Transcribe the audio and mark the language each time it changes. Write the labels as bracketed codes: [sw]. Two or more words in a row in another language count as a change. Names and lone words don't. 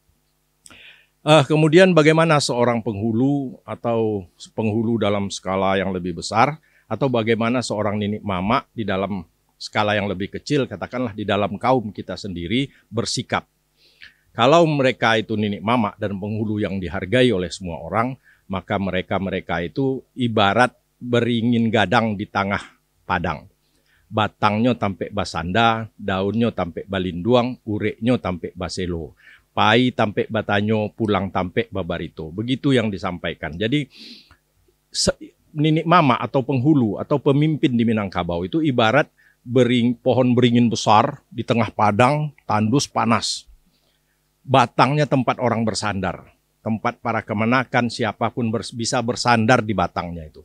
[id] Kemudian bagaimana seorang penghulu atau penghulu dalam skala yang lebih besar, atau bagaimana seorang ninik mama di dalam skala yang lebih kecil, katakanlah di dalam kaum kita sendiri bersikap. Kalau mereka itu ninik mama dan penghulu yang dihargai oleh semua orang, maka mereka itu ibarat beringin gadang di tengah padang. [min] Batangnya tampek basanda, daunnya tampek balinduang, ureknya tampek baselo. Pai tampek batanyo, pulang tampek babarito. [id] Begitu yang disampaikan. Jadi ninik mama atau penghulu atau pemimpin di Minangkabau itu ibarat pohon beringin besar di tengah padang, tandus panas. Batangnya tempat orang bersandar. Tempat para kemenakan, siapapun bisa bersandar di batangnya itu.